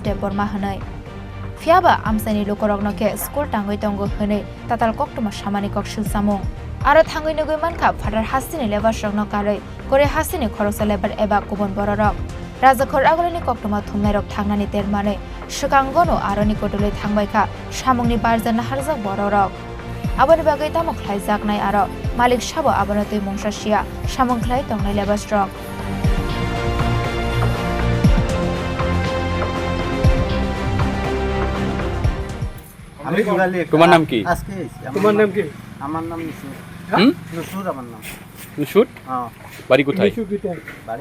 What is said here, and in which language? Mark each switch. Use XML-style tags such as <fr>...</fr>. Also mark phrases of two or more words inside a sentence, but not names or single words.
<trp>Debbarma hanai fiaba amsani lokorognoke school tangoi Tongo hanai tatal koktoma samani kokshil samung Aro thangoi nogoi manka phatar hasini lebar sogno karoi Crore hasini khorosa lebar eba kubon bororok Rajakhor agolini koktoma thumnai rok thangnani termane Shukangono aroni kotole thangbaika samungni barjana harjak bororok Aboni bagai tamok khlaijak nai aro malik sabo abanotoi mongsasia samung khlai tongnai lebar strong</trp> <bn>তোমার নাম কি তোমার নাম কি আমার নাম নিশুর নিশুর আমার নাম নিশুর বাড়ি কোথায় বাড়ি</bn>